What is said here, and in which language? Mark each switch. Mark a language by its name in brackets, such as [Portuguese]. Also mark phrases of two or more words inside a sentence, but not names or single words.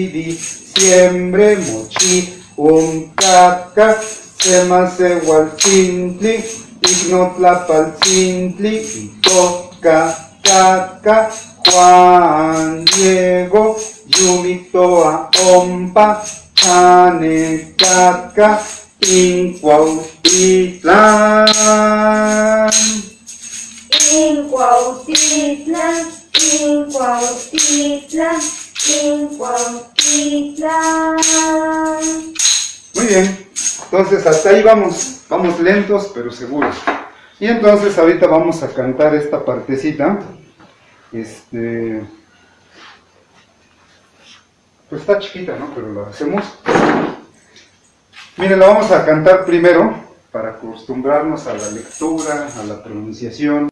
[Nahuatl languages] diciembre Mochi Umcaca Semasehualtzintli Ignotlapaltzintli Itoca Caca Juan Diego Yumitoa Ompa Chanecaca Incuautitlán Incuautitlán, Incuautitlán, Incuautitlán. [Spanish] Muy bien, entonces hasta ahí vamos lentos pero seguros. Y entonces ahorita vamos a cantar esta partecita. Pues está chiquita, ¿no? Pero la hacemos. Miren, la vamos a cantar primero para acostumbrarnos a la lectura, a la pronunciación.